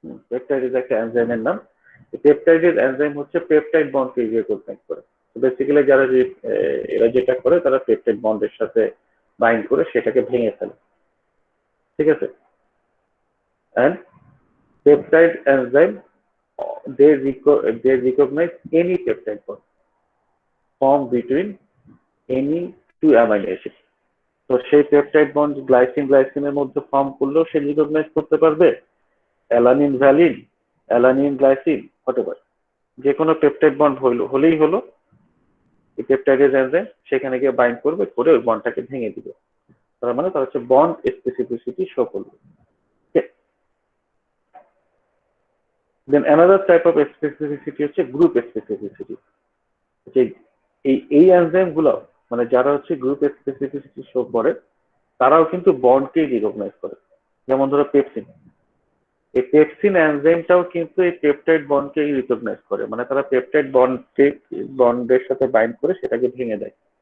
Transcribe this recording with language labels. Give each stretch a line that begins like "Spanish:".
Bangla: Peptidase একটা এনজাইমের নাম। পেপটাইডেজ এনজাইম হচ্ছে পেপটাইড বন্ডকে রিকগনাইজ করে। বেসিক্যালি যারা এরা যেটা করে, তারা পেপটাইড বন্ডের সাথে বাইন্ড করে সেটাকে ভেঙে ফেলে। ঠিক আছে?
English: And peptide enzyme, they recognize any peptide bond formed between any two amino acids.
Bangla: তো সেই পেপটাইড বন্ড গ্লাইসিনের মধ্যে ফর্ম করলেও সে রিকগনাইজ করতে পারবে। Alanine valine, alanine glycine, whatever, যে কোনো পেপটাইড বন্ড হলেই হলো, এই পেপটাইডেজ এনজাইম সেখানে গিয়ে বাইন্ড করবে, করে ওই বন্ডটাকে ভেঙে দিবে। তার মানে তার হচ্ছে বন্ড স্পেসিফিসিটি শো করবে।
English: Then another type of specificity হচ্ছে group specificity.
Bangla: এই এনজাইম গুলো মানে যারা হচ্ছে গ্রুপ স্পেসিফিসিটি শো করে, তারাও কিন্তু বন্ডকে রিকগনাইজ করে। যেমন ধরো পেপসিন, এই পেপসিন এনজাইমটাও কিন্তু এই পেপটাইড বন্ডকে রিকগনাইজ করে, মানে তারা পেপটাইড বন্ডের সাথে বাইন্ড করে সেটাকে ভেঙে দেয়।